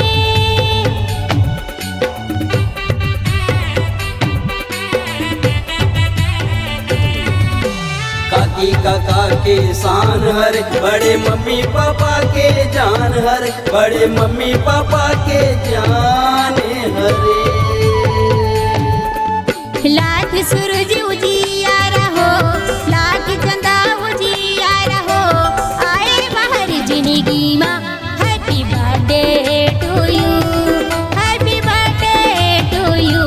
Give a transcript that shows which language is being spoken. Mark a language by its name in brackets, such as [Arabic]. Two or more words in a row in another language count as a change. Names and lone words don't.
[Chhattisgarhi] काकी काका के शान हर, बड़े मम्मी पापा के जान हर, बड़े मम्मी पापा के जान हरे। लाख सूरज उजियारा हो, लाख चंदा उजियारा हो, आए बाहर जिंदगी माँ। [English] Happy birthday to you, happy birthday to you.